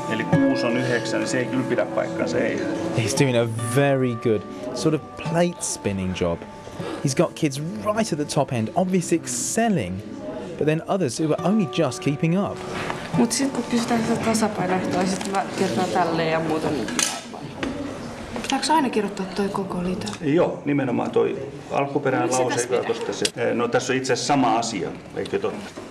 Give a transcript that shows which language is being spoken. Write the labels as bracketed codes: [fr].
[fi] eli 6 on 9, niin se ei kyllä pidä paikkaansa, ei. [en] He's doing a very good sort of plate spinning job. He's got kids right at the top end, obviously excelling, but then others who are only just keeping up. [fi] Mut sit kun kysytään sitä tasapainoehtoa, sit mä kertaan tälleen ja muuta. Pitääks aina kirjoittaa toi koko liite? Joo, nimenomaan toi alkuperäinen lause. No tässä on itse asiassa sama asia, eikö totta?